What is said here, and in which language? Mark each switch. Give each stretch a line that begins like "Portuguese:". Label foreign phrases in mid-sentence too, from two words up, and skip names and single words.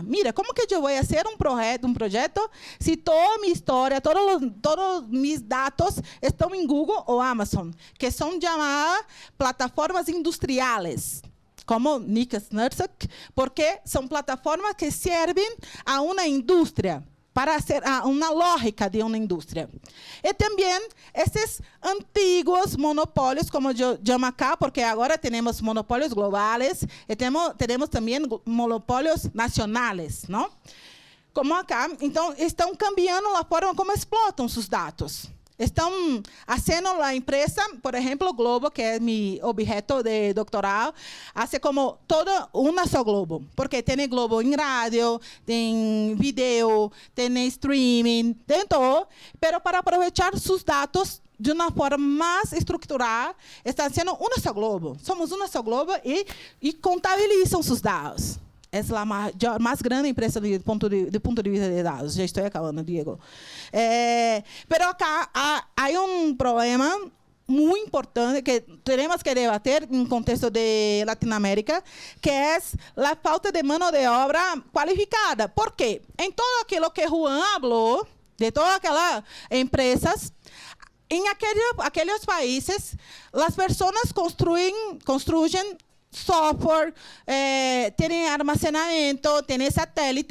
Spanish: Mira, ¿cómo que yo voy a hacer un proyecto si toda mi historia, todos mis datos están en Google o Amazon, que son llamadas plataformas industriales, como Nika Snursak, porque son plataformas que sirven a una industria, para hacer una lógica de una industria. Y también estos antiguos monopolios, como yo llamo acá, porque ahora tenemos monopolios globales y tenemos también monopolios nacionales, ¿no? Como acá,
Portuguese: então, estão cambiando a forma como explotam seus dados.
Spanish: están haciendo la empresa, por ejemplo, Globo, que es mi objeto de doctorado, hace como todo una só Globo, porque tiene Globo en radio, en video, tiene streaming, tiene todo, pero para aprovechar sus datos de
Portuguese: uma forma mais estruturada, está sendo uma só Globo. Somos uma só Globo e contabilizam seus dados. Essa é a mais grande empresa do ponto de vista de dados. Já estou acabando, Diego.
Spanish: Pero acá
Portuguese: há problema muito importante que temos que debater em contexto de Latinoamérica, que é a falta de mão de obra qualificada. Por quê? Em todo aquilo que Juan falou, de todas aquelas empresas, em aqueles países, as pessoas construem software, têm armazenamento, têm satélite.